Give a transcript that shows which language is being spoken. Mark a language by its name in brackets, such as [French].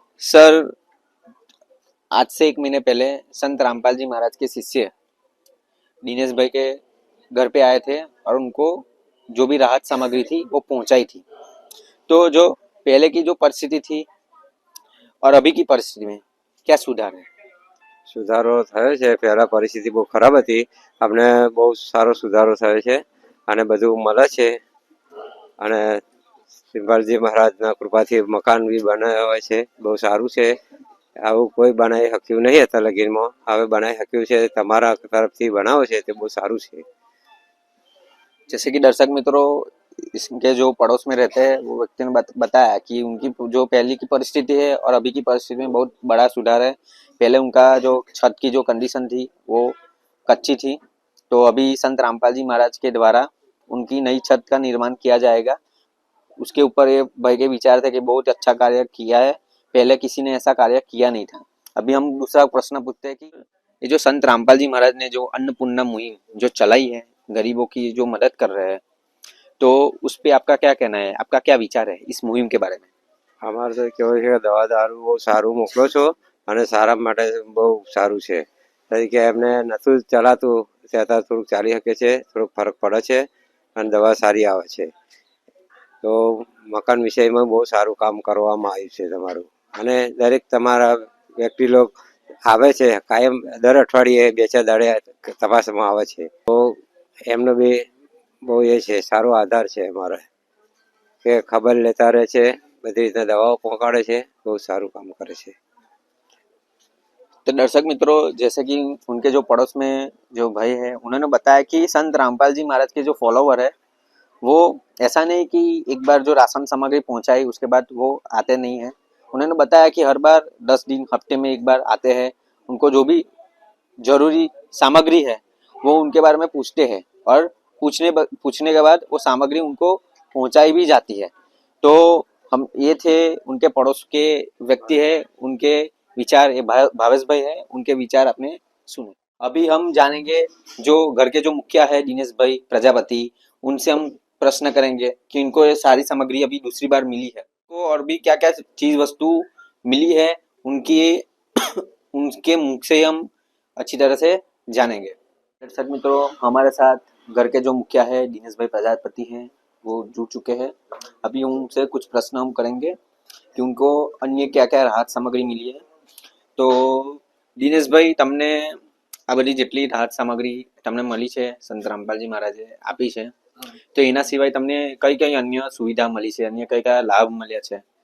[Hindi] Sir, आज से 1 महीने पहले संत रामपाल जी महाराज के शिष्य दिनेश भाई के घर पे आए थे और उनको जो भी राहत सामग्री थी वो पहुंचाई थी। तो जो पहले की जो परिस्थिति थी और अभी की परिस्थिति में क्या सुधार है? [Gujarati] સુધારો થયો છે। પહેલા પરિસ્થિતિ બહુ ખરાબ હતી, આપણે બહુ સારો સુધારો થયો છે અને બધું મળે છે અને સિંબાલજી મહારાજના કૃપાથી મકાન બી બનાવ્યા છે, બહુ સારું છે। આવું કોઈ બનાવી શક્યું નહીં હતા લગીનમાં, હવે બનાવી શક્યું છે। તમારા તરફથી બનાવો છે તે બહુ સારું છે। [Hindi] जैसे कि दर्शक मित्रों, इसके जो पड़ोस में रहते हैं वो व्यक्ति ने बताया कि उनकी जो पहले की परिस्थिति है और अभी की परिस्थिति में बहुत बड़ा सुधार है। पहले उनका जो छत की जो कंडीशन थी वो कच्ची थी, तो अभी संत रामपाल जी महाराज के द्वारा उनकी नई छत का निर्माण किया जाएगा। उसके ऊपर ये भाई के विचार थे कि बहुत अच्छा कार्य किया है, पहले किसी ने ऐसा कार्य किया नहीं था। अभी हम दूसरा प्रश्न पूछते हैं कि ये जो संत रामपाल जी महाराज ने जो अन्नपूर्णा मुहिम जो चलाई है, गरीबों की जो मदद कर रहे हैं, तो उस पे आपका क्या कहना है, आपका क्या विचार है इस मुहिम के बारे में? [Gujarati] અમારે તો કેવું છે કે દવા દારૂ બહુ સારું મોકલો છો અને સારા માટે બહુ સારું છે। તરીકે એમને નતું ચલાતું ત્યાં થોડુંક ચાલી શકે છે, થોડોક ફરક પડે છે અને દવા સારી આવે છે। તો મકાન વિષયમાં બહુ સારું કામ કરવામાં આવ્યું છે તમારું। અને દરેક તમારા વ્યક્તિ લોક આવે છે કાયમ, દર અઠવાડિયે 2-4 દાડે તપાસમાં આવે છે। તો એમનો બી બહુ એ છે, સારો આધાર છે અમારે કે ખબર લેતા રહે છે, બધી રીતના દવાઓ પહોંચાડે છે, બહુ સારું કામ કરે છે। [Hindi] तो दर्शक मित्रों, जैसे कि उनके जो पड़ोस में जो भाई है उन्होंने बताया कि संत रामपाल जी महाराज के जो फॉलोवर है वो ऐसा नहीं कि एक बार जो राशन सामग्री पहुंचाई उसके बाद वो आते नहीं है। उन्होंने बताया कि हर बार 10 दिन हफ्ते में एक बार आते हैं, उनको जो भी जरूरी सामग्री है वो उनके बारे में पूछते हैं और पूछने के बाद वो सामग्री उनको पहुंचाई भी जाती है। तो हम ये थे उनके पड़ोस के व्यक्ति है, उनके विचार, ये भावेश भाई है, उनके विचार आपने सुने। अभी हम जानेंगे जो घर के जो मुखिया है दिनेश भाई प्रजापति, उनसे हम प्रश्न करेंगे कि इनको ये सारी सामग्री अभी दूसरी बार मिली है तो और भी क्या क्या चीज वस्तु मिली है उनकी उनके मुख से हम अच्छी तरह से जानेंगे। दर्शक मित्रों, हमारे साथ घर के जो मुखिया है दिनेश भाई प्रजापति हैं, वो जुड़ चुके हैं। अभी उनसे कुछ प्रश्न हम करेंगे कि उनको अन्य क्या क्या राहत सामग्री मिली है। तो [Gujarati] दिनेश भाई, તમને આ બધી જેટલી રાહત સામગ્રી તમને મળી છે સંત રામપાલજી મહારાજે આપી છે, તો એના સિવાય તમને કઈ કઈ અન્ય સુવિધા મળી છે, અન્ય કઈ કયા લાભ મળ્યા છે?